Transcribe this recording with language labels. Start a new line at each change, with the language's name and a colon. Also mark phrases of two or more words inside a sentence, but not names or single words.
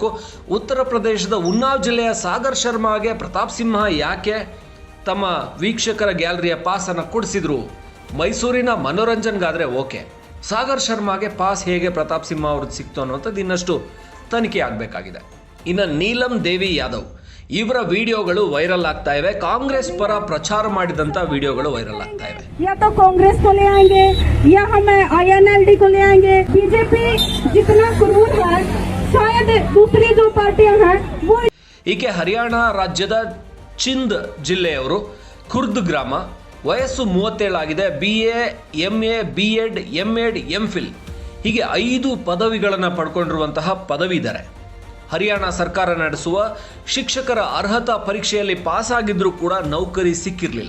Kannada: ಉತ್ತರ ಪ್ರದೇಶದ ಉನ್ನಾವ್ ಜಿಲ್ಲೆಯ ಸಾಗರ್ ಶರ್ಮಾಗೆ ಪ್ರತಾಪ್ ಸಿಂಹ ಯಾಕೆ ತಮ್ಮ ವೀಕ್ಷಕರ ಗ್ಯಾಲರಿಯ ಪಾಸನ್ನು ಕೊಡಿಸಿದ್ರು? ಮೈಸೂರಿನ ಮನೋರಂಜನ್ಗಾದರೆ ಓಕೆ, ಸಾಗರ್ ಶರ್ಮಾಗೆ ಪಾಸ್ ಹೇಗೆ ಪ್ರತಾಪ್ ಸಿಂಹ ಅವ್ರದ್ದು ಸಿಕ್ತು ಅನ್ನುವಂಥದ್ದು ಇನ್ನಷ್ಟು ತನಿಖೆ ಆಗಬೇಕಾಗಿದೆ. ಇನ್ನು ನೀಲಂ ದೇವಿ ಯಾದವ್, ಇವರ ವಿಡಿಯೋಗಳು ವೈರಲ್ ಆಗ್ತಾ ಇವೆ. ಕಾಂಗ್ರೆಸ್ ಪರ ಪ್ರಚಾರ ಮಾಡಿದಂತ ವಿಡಿಯೋಗಳು ವೈರಲ್ ಆಗ್ತಾ ಇವೆ.
Hindi: या तो कांग्रेस को ले आएंगे या हम INLD को ले आएंगे. बीजेपी जितना क्रूर है शायद दूसरी जो पार्टियां हैं वो.
Kannada: ಈಕೆ ಹರಿಯಾಣ ರಾಜ್ಯದ ಚಿಂದ್ ಜಿಲ್ಲೆಯವರು. ಖುರ್ದ್ ಗ್ರಾಮ. ವಯಸ್ಸು 37 ಆಗಿದೆ. BA, MA, B.Ed, M.Ed, M.Phil ಹೀಗೆ 5 ಪದವಿಗಳನ್ನು ಪಡ್ಕೊಂಡಿರುವಂತಹ ಪದವೀಧರೆ. ಹರಿಯಾಣ ಸರ್ಕಾರ ನಡೆಸುವ ಶಿಕ್ಷಕರ ಅರ್ಹತಾ ಪರೀಕ್ಷೆಯಲ್ಲಿ ಪಾಸ್ ಆಗಿದ್ರೂ ಕೂಡ ನೌಕರಿ ಸಿಕ್ಕಿರಲಿಲ್ಲ.